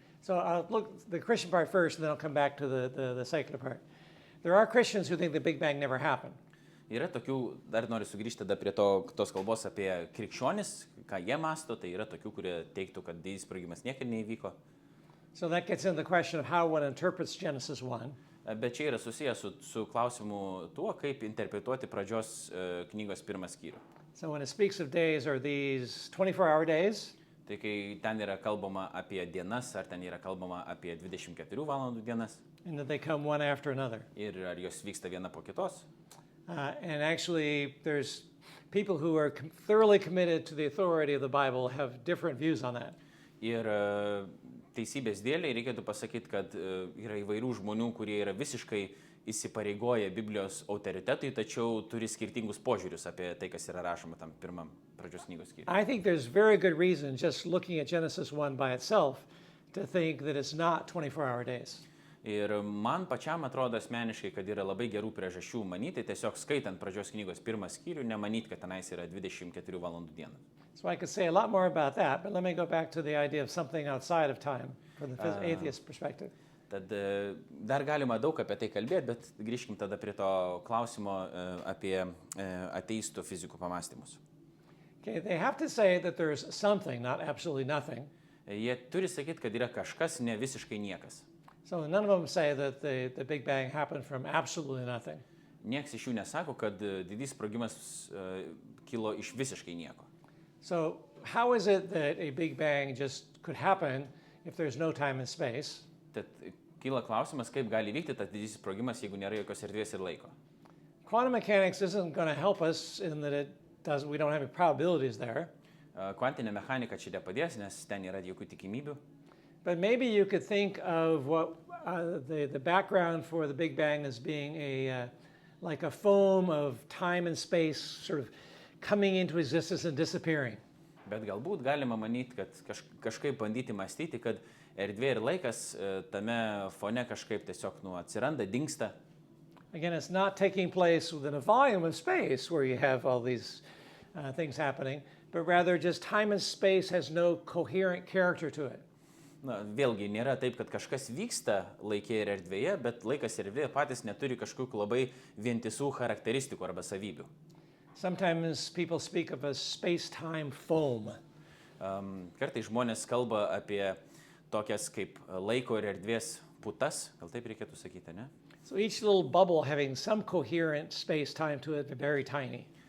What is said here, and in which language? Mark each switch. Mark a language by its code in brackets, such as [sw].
[en] So I'll look the Christian part first, and then I'll come back to the secular part. There are Christians who think the Big Bang never happened. [lt] Yra tokių, dar noriu sugrįžti tada prie tos kalbos apie krikščionis, ką jie masto, tai yra tokių, kurie teiktų, kad didysis sprogimas niekada neįvyko. [en] So that gets into the question of how one interprets Genesis 1. [lt] Bet čia yra susijęs su klausimu tuo, kaip interpretuoti pradžios knygos pirmą skyrių. [en] So when it speaks of days, are these 24-hour days? [lt] Tai kai ten yra kalbama apie dienas, ar ten yra kalbama apie 24 valandų dienas. [en] And that they come one after another. [lt] Ir ar jos vyksta viena po kitos. [en] And actually, there's people who are thoroughly committed to the authority of the Bible have different views on that. [lt] Ir teisybės dėliai reikėtų pasakyti, kad yra įvairių žmonių, kurie yra visiškai įsipareigoję Biblijos autoritetui, tačiau turi skirtingus požiūrius apie tai, kas yra rašoma tam pirmam pradžios knygos skyriui. [en] I think there's very good reason just looking at Genesis 1 by itself to think that it's not 24-hour days. [lt] Ir man pačiam atrodo asmeniškai, kad yra labai gerų priežasčių manyti, tiesiog skaitant pradžios knygos pirmą skyrių, nemanyti, kad tenais yra 24 valandų diena. [en] So I could say a lot more about that, but let me go back to the idea of something outside of time from the atheist perspective. [lt] Tad dar galima daug apie tai kalbėti, bet grįžkim tada prie to klausimo apie ateistų fizikų pamąstymus. [en] Okay, they have to say that there's something, not absolutely nothing. [lt] Jie turi sakyti, kad yra kažkas, ne visiškai niekas. [en] So none of them say that the Big Bang happened from absolutely nothing. [lt] Niekas iš jų nesako, kad didysis sprogimas kilo iš visiškai nieko. [en] So how is it that a Big Bang just could happen if there's no time and space? [lt] Tad kyla klausimas, kaip gali vykti tas didysis sprogimas, jeigu nėra jokios erdvės ir laiko. [en] Quantum mechanics isn't going to help us in that we don't have any probabilities there. [lt] Kvantinė mechanika čia nepadės, nes ten nėra jokių tikimybių. [en] But maybe you could think of what the background for the Big Bang as being like a foam of time and space sort of coming into existence and disappearing. [lt] Bet galbūt galima manyti, kad kažkaip bandyti mąstyti, kad erdvė ir laikas tame fone kažkaip tiesiog atsiranda, dingsta. [en] Again, it's not taking place within a volume of space where you have all these things happening, but rather just time and space has no coherent character to it. [lt] Na, vėlgi, nėra taip, kad kažkas vyksta laikė ir erdvėje, bet laikas ir erdvė patys neturi kažkokių labai vientisų charakteristikų arba savybių. [en] Sometimes people speak of a space-time foam. [lt] Kartais žmonės kalba apie tokias kaip laiko ir erdvės putas, gal taip reikėtų sakyti, ne? [en] So each little bubble having some coherent space-time to it, very tiny.